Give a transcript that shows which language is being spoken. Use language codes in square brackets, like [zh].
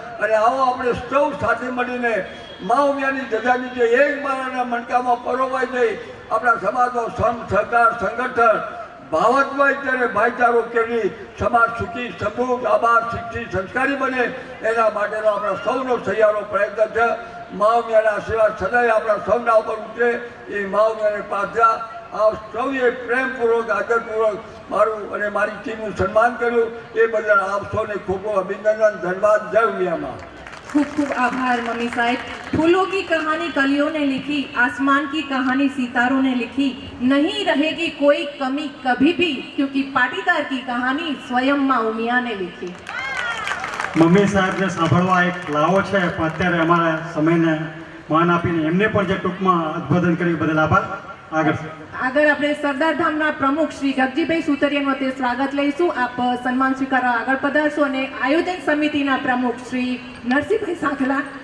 [gu] અને આવો આપણે સૌ સાથે મળીને મા ઉમિયાની ધજા નીચે એક મારાના મણકામાં પરોવાઈ જઈ આપણા સમાજનો સહકાર સંગઠન ભાવત્મય અને ભાઈચારો કેળવી સમાજ સુખી, સમૃદ્ધ, આભાર, શિક્ષિત, સંસ્કારી બને એના માટેનો આપણા સૌનો સહિયારો પ્રયત્ન છે. મા ઉમિયાના આશીર્વાદ સદાય આપણા સૌના ઉપર ઉતરે એ મા ઉમિયાને પ્રાર્થના. આપ સૌએ પ્રેમપૂર્વક, આદરપૂર્વક મારું અને મારી ટીમનું સન્માન કર્યું એ બદલ આપ સૌને ખૂબ ખૂબ અભિનંદન, ધન્યવાદ. જય ઉમિયામાં. खूब खूब आभार मम्मी साहब. [hi] फूलों की कहानी कलियों ने लिखी, आसमान की कहानी सितारों ने लिखी, नहीं रहेगी कोई कमी कभी भी क्योंकि पाटीदार की कहानी स्वयं माँ उमिया ने लिखी. [gu] મમ્મી સાહેબને સાંભળવા એક લાવો છે પણ અત્યારે અમારા સમયને માન આપીને એમને પણ જે ટૂંકમાં ઉદ્બોધન કર્યું બદલ આભાર. આગળ આપણે સરદાર ધામના પ્રમુખ શ્રી ગગજીભાઈ સુતરિયાનું તે સ્વાગત લઈશું. આપ સન્માન સ્વીકારવા આગળ પધારશો અને આયોજન સમિતિના પ્રમુખ શ્રી નરસિંહભાઈ સાંખલા